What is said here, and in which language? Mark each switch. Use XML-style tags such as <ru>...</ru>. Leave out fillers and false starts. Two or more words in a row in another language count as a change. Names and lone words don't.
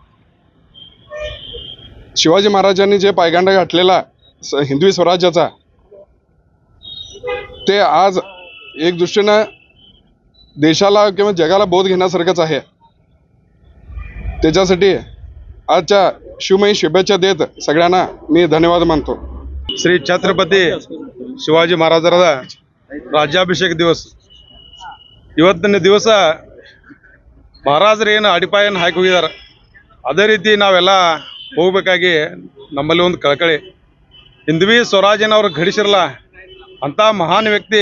<mr>शिवाजी महाराजांनी जे पायगांडा घातलेला हिंदवी स्वराज्याचा ते आज एक दृष्टीने देशाला किंवा जगाला बोध घेण्यासारखंच आहे. त्याच्यासाठी आजच्या शिवमयी शुभेच्छा देत सगळ्यांना मी धन्यवाद मानतो.</mr> <kn>ಶ್ರೀ ಛತ್ರಪತಿ ಶಿವಾಜಿ ಮಹಾರಾಜರ ರಾಜ್ಯಾಭಿಷೇಕ ದಿವಸ. ಇವತ್ತಿನ ದಿವಸ ಮಹಾರಾಜರು ಏನು ಅಡಿಪಾಯನ ಹಾಕಿ ಹೋಗಿದ್ದಾರೆ, ಅದೇ ರೀತಿ ನಾವೆಲ್ಲ ಹೋಗ್ಬೇಕಾಗಿ ನಮ್ಮಲ್ಲಿ ಒಂದು ಕಳಕಳಿ. ಹಿಂದ್ವಿ ಸ್ವರಾಜ್ಯನ ಅವ್ರು ಘಡಿಸಿರಲ್ಲ ಅಂಥ ಮಹಾನ್ ವ್ಯಕ್ತಿ.</kn>